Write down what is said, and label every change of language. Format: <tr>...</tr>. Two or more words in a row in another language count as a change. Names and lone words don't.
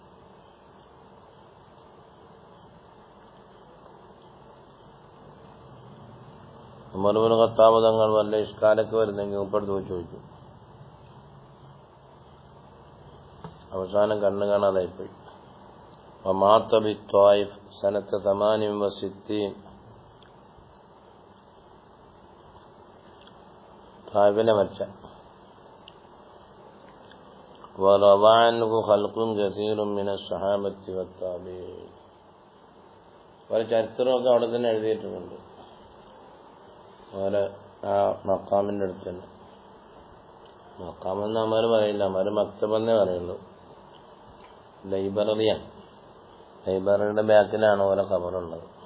<ml>ഉമർ ഇബ്നു ഖത്താബ് തങ്ങൾ വല്ല ഇഷ്കാലൊക്കെ വരുന്നെങ്കിൽ ഉപ്പടുത്ത് പോയി ചോദിക്കും. അവസാനം കണ്ണു കാണാതായിപ്പോയി.</ml> <ar>ومات بالطائف سنة 68</ar> <ml>സാഹിബിനെ മരിച്ച</ml> <ar>وروى عنه خلق كثير من الصحابة والتابعين.</ar> <ml>ഒരു ചരിത്രമൊക്കെ അവിടെ തന്നെ എഴുതിയിട്ടുണ്ട്, ഓരോ ആ മക്കാമിൻ്റെ അടുത്ത് തന്നെ. മക്കാമെന്ന് അമ്മമാർ പറയില്ല, അമ്മമാർ മക്തബെന്നേ പറയുള്ളൂ. ലൈബ്രറിയാണ്, ലൈബ്രറിയുടെ ബാക്കിലാണ് ഓരോ ഖബറുള്ളത്.</ml>